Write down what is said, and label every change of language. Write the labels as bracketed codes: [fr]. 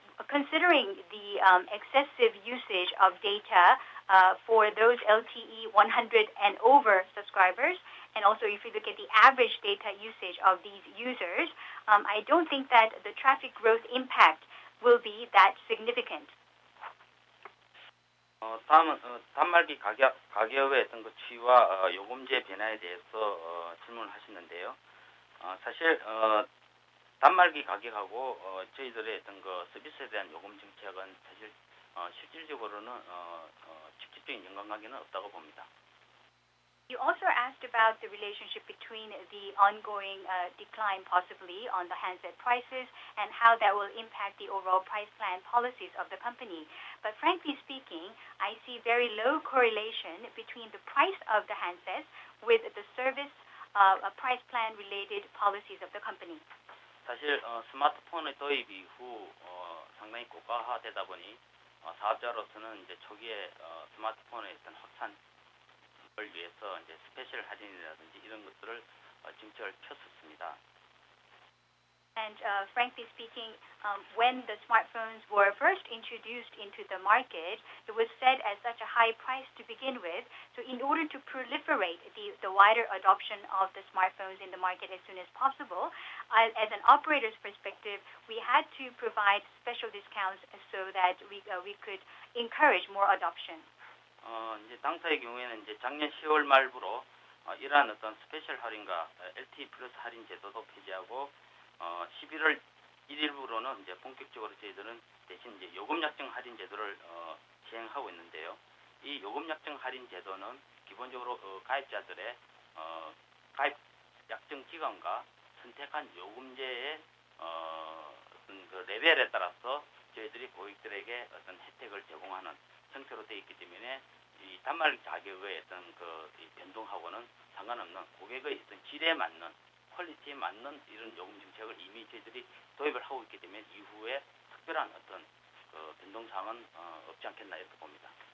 [en] Considering the excessive usage of data for those LTE 100 and over subscribers, and also if you look at the average data usage of these users, I don't think that the traffic growth impact will be that significant. [ko] 다음은 단말기 가격의 어떤 그 추이와 요금제 변화에 대해서 질문을 하셨는데요. 사실 단말기 가격하고 저희들의 어떤 그 서비스에 대한 요금 정책은 사실 실질적으로는 직접적인 연관관계는 없다고 봅니다. [en] You also asked about the relationship between the ongoing decline possibly on the handset prices and how that will impact the overall price plan policies of the company. But frankly speaking, I see very low correlation between the price of the handsets with the service price plan related policies of the company. [ko] 사실 스마트폰의 도입 이후 상당히 고가화되다 보니 사업자로서는 이제 초기에 스마트폰의 어떤 확산을 위해서 이제 스페셜 할인이라든지 이런 것들을 정책을 폈었습니다. [en] And frankly speaking, when the smartphones were first introduced into the market, it was set at such a high price to begin with. So in order to proliferate the wider adoption of the smartphones in the market as soon as possible, as an operator's perspective, we had to provide special discounts so that we could encourage more adoption. [ko] 이제 당사의 경우에는 이제 작년 10월 말부로 이러한 어떤 스페셜 할인과 LTE 플러스 할인 제도도 폐지하고 11월 1일부로는 이제 본격적으로 저희들은 대신 이제 요금 약정 할인 제도를 시행하고 있는데요. 이 요금 약정 할인 제도는 기본적으로 가입자들의 가입 약정 기간과 선택한 요금제의 어떤 그 레벨에 따라서 저희들이 고객들에게 어떤 혜택을 제공하는 형태로 되어 있기 때문에 이 단말 가격의 어떤 그 변동하고는 상관없는 고객의 어떤 질에 맞는 퀄리티에 맞는 이런 요금 정책을 이미 저희들이 도입을 하고 있기 때문에 이후에 특별한 어떤 그 변동 사항은 없지 않겠나 이렇게 봅니다.